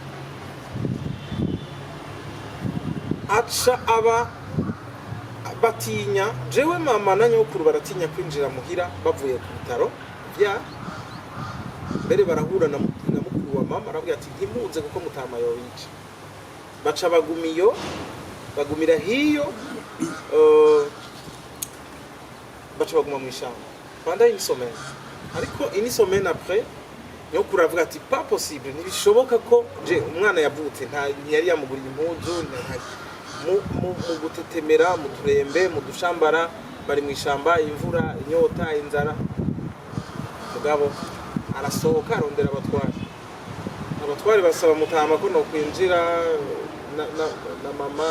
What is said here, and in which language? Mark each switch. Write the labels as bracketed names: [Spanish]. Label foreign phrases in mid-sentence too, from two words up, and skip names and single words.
[Rundi] aca aba batinya jewe mama na nyokuru baratinya kwinjira muhira bavuye ku bitaro bya mbere barahura na mukuru wa mama aravuga ati ntimuze kuko mutama yobica baca bagumira hiyo baca baguma mu ishamba [French] pendant une semaine [Rundi] ariko [French] une semaine après [Rundi] nyokuru aravuga ati [French] pas possible [Rundi] ntibishoboka ko je umwana yavutse nta yari yamuguriye impuzu mu gutetemera mu turembe mu dushambara bari mu ishamba imvura inyota inzara mugabo arasohoka arondera abatwari basaba mutama ko no kwinjira na mama